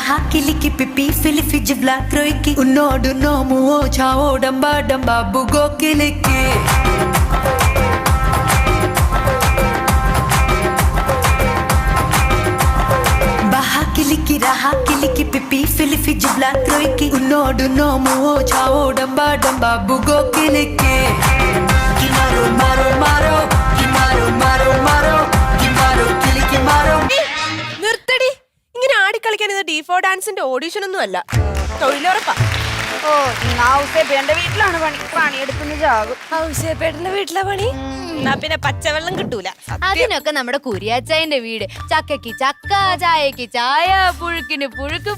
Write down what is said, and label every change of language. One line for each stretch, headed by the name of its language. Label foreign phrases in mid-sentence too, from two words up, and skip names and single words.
Malayalam: Kiliki pipi filifi jibla kroiki unodu nomu o chao damba damba bugo kiliki Baha kiliki raha kiliki pipi filifi jibla kroiki unodu nomu o chao damba damba bugo kiliki Kimaro maro maro Kimaro maro maro Kimaro kiliki maro നിർത്തടി ഇങ്ങനെ ആടിക്കളിക്കാൻ ഇത് ഡീഫോ ഡാൻസിന്റെ ഓഡിഷൻ ഒന്നും അല്ല തൊഴിലുറപ്പാ ഓ ഔസേപ്പേട്ടന്റെ വീട്ടിലാണ് പണിയെടുക്കുന്ന ജാകും. ഔസേപ്പേട്ടന്റെ വീട്ടിലെ പണി എന്നാ പിന്നെ പച്ചവെള്ളം കിട്ടൂല അതിനൊക്കെ നമ്മുടെ കുരിയാച്ചായന്റെ വീട്. ചക്കയ്ക്ക് ചക്ക, ചായക്ക് ചായ, പുഴുക്കിന് പുഴുക്ക്.